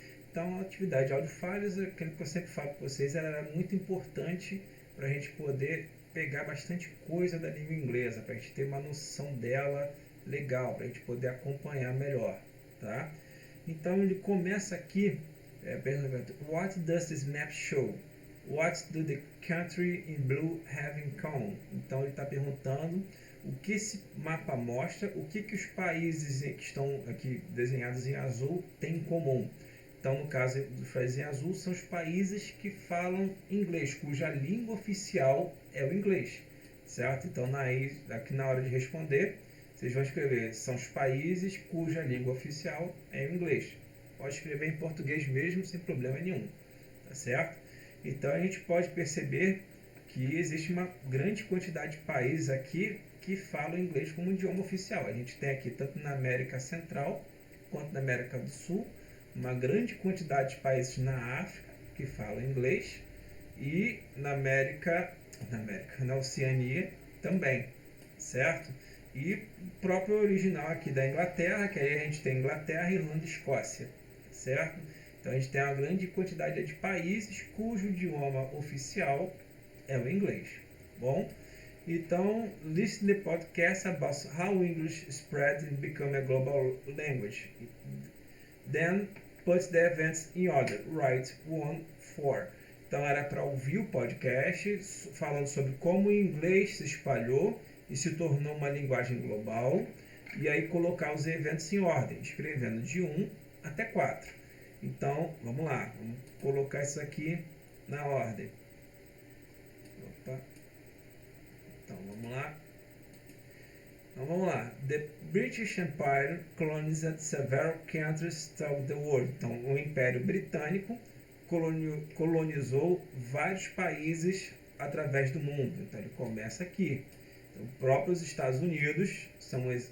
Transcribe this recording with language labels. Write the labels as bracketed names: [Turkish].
[Portuguese] Então a atividade áudio files, aquilo que eu sempre falo para vocês, ela era muito importante para a gente poder pegar bastante coisa da língua inglesa, para a gente ter uma noção dela legal, para a gente poder acompanhar melhor. Tá? Então ele começa aqui perguntando: [English] What does this map show? What do the country in blue have in common? [Portuguese] Então ele está perguntando o que esse mapa mostra, o que os países que estão aqui desenhados em azul têm em comum. Então, no caso do países em azul, são os países que falam inglês, cuja língua oficial é o inglês, certo? Então, aqui na hora de responder, vocês vão escrever, são os países cuja língua oficial é o inglês. Pode escrever em português mesmo, sem problema nenhum, tá certo? Então a gente pode perceber que existe uma grande quantidade de países aqui que falam inglês como idioma oficial. A gente tem aqui, tanto na América Central quanto na América do Sul, uma grande quantidade de países na África que falam inglês e na Oceania também, certo? E o próprio original aqui da Inglaterra, que aí a gente tem Inglaterra, Irlanda e Escócia, certo? Então a gente tem uma grande quantidade de países cujo idioma oficial é o inglês. Bom, então [English] listen the podcast about how English spread and become a global language. Then put the events in order. Write 1, 4. [Portuguese] Então era para ouvir o podcast falando sobre como o inglês se espalhou e se tornou uma linguagem global, e aí colocar os eventos em ordem, escrevendo de 1 até 4. Então, vamos lá, vamos colocar isso aqui na ordem. Opa. Então, vamos lá. [English] The British Empire colonized several countries throughout the world. [Portuguese] Então, o Império Britânico colonizou vários países através do mundo. Então, ele começa aqui. Os próprios Estados Unidos são...